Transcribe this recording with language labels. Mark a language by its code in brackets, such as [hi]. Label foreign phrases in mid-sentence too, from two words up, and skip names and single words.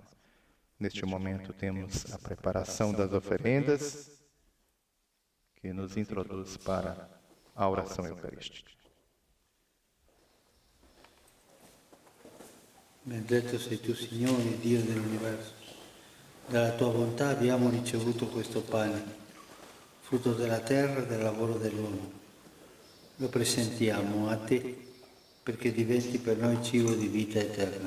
[pt] Neste momento temos a preparação das oferendas, que nos introduz para a oração eucarística. [it] benedetto sei tu Signore Dio dell'universo, dalla tua bontà abbiamo ricevuto questo pane frutto della terra e del lavoro dell'uomo. Lo presentiamo a te perché diventi per noi cibo di vita eterna.